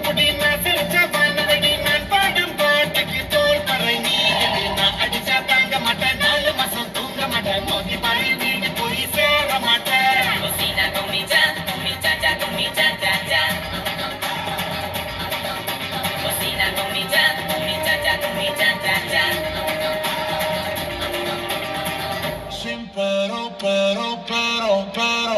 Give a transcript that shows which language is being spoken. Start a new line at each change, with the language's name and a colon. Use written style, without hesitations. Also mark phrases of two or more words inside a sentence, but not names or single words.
Tamil: பொடி நான் சிரிச்ச வானவடி நான் பாடும் பாட்டுக்கு தோல் பறை நீ நான் அடிச்சா தாங்க மாட்டேன் 4 மாசம் தூங்க மாட்டேன் மோதி பாரு வீடு போய் சேர மாட்டேன்
Spanish: Cocina con mi cha, con mi cha cha cha. Cocina con mi cha, con mi cha cha cha. Sin pero